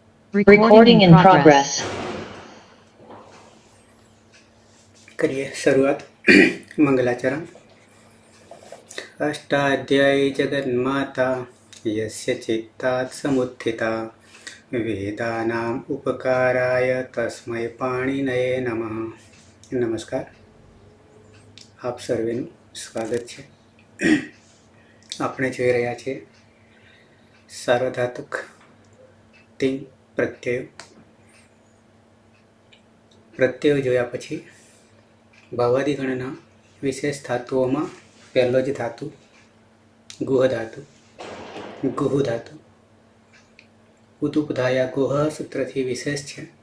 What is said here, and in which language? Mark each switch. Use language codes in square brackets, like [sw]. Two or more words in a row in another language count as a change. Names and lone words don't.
[en] Recording in progress. [hi] करिए शुरुआत। मंगलाचरण। [sa] अष्टाध्यायी जगन्माता यस्य चित्तात् समुत्थिता वेदानाम् उपकाराय तस्मै पाणिनये नमः। [hi] नमस्कार, [gu] આપ સર્વેનું સ્વાગત છે। આપણે જોઈ રહ્યા છીએ સાર્વધાતુક તિંગ પ્રત્યયો જોયા પછી ભાવાદી ગણના વિશેષ ધાતુઓમાં પહેલો જ ધાતુ ગુહ ધાતુ ઉદુપધાયા ગુહ સૂત્રથી વિશેષ છે।